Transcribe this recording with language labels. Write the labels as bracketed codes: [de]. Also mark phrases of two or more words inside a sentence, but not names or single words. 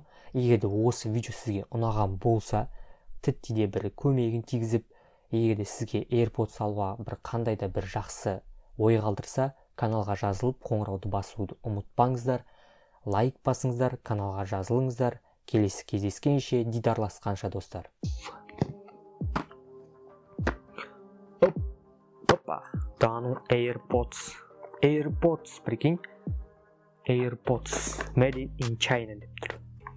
[kk] Егер де осы видео сізге ұнаған болса, тіпті де бір көмегін тигізіп, егер де сізге AirPods алуға бір қандай да бір жақсы ой қалдырса, каналға жазылып, қоңырауды басуды ұмытпаңыздар. Лайк басыңыздар, каналға жазылыңыздар. Келесі кездескенше, дидарласқанша достар. Опа, даның AirPods, прикинь, AirPods, [en] made in China [kk] деп тұр.